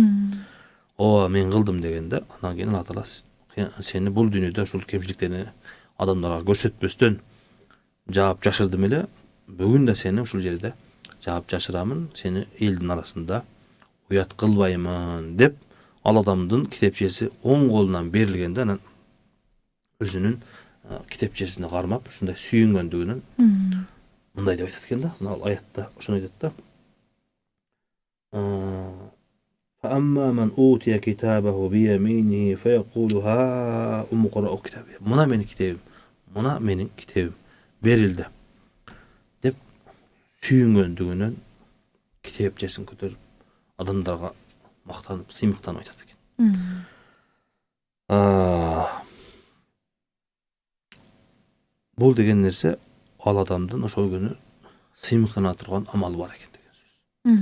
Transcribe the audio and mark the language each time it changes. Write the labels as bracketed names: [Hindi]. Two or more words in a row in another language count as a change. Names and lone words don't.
[Kyrgyz] О, мен кылдым дегенде, андан кийин Алла Таала сени бул дүйнөдө ушул кемчиликтерини адамдарга көрсөтпөстөн жаап жашырдым эле, бүгүн да сени ушул жерде жаап жашырамын, сени элдин арасында уят кылбаймын деп ал адамдын китепчеси оң колунан берилгенде, анан өзүнүн китепчесине кармап, ушундай сүйүнгөндүгүнөн мындай деп айтат экен да. Мына аятта ошону айтат да. [Arabic] فأما من أوتي كتابه بيمينه فيقول ها أمقرأ كتابي. [Kyrgyz] Мына менин китебим, мына менин китебим берилди. сүйүнгөндүгүнөн китепчесин көтөрүп адамдарга мактанып сыймыктанып айтат экен. Бул деген нерсе ал адамдын ошол күнү сыймыктана турган амалы бар экен деген сөз.